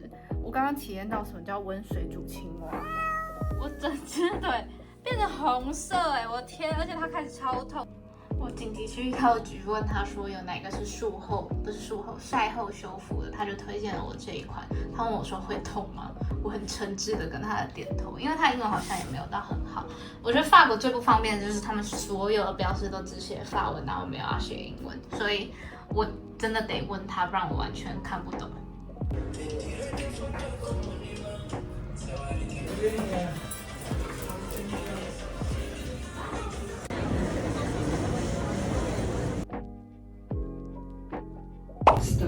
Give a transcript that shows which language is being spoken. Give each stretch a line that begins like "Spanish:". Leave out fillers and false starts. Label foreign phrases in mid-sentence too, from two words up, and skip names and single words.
Chinese: 我剛剛體驗到什麼叫溫水煮青蛙，我整隻腿變成紅色哎，我天！而且它開始超痛，我我緊急去藥局問他說有哪個是曬後修復的，他就推薦了我這一款。他問我說會痛嗎？我很誠摯的跟他點頭，因為他英文好像也沒有到很好。我覺得法國最不方便的就是他們所有的標識都只寫法文，然後沒有要寫英文，所以我真的得問他，不然我完全看不懂。 Stop.